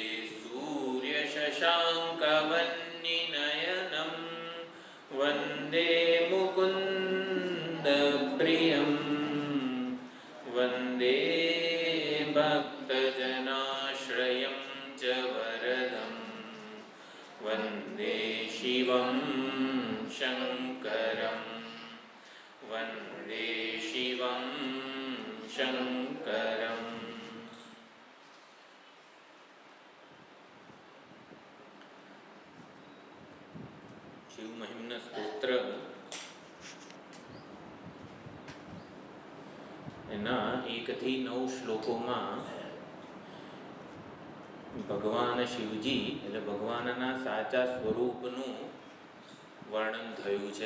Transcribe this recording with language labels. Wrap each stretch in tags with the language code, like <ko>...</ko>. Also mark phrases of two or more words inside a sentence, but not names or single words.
<sa>सूर्यशशाङ्कवह्निनयनं वन्दे मुकुन्दप्रियं वन्दे भक्तजनाश्रयं च वरदं वन्दे शिवं शङ्करं वन्दे शिवं शङ्करम्।</sa> <gu>શિવ મહિમના સ્તોત્ર એના 1 થી 9 શ્લોકોમાં ભગવાન શિવજી એટલે ભગવાનના સાચા સ્વરૂપનું વર્ણન થયું છે.</gu>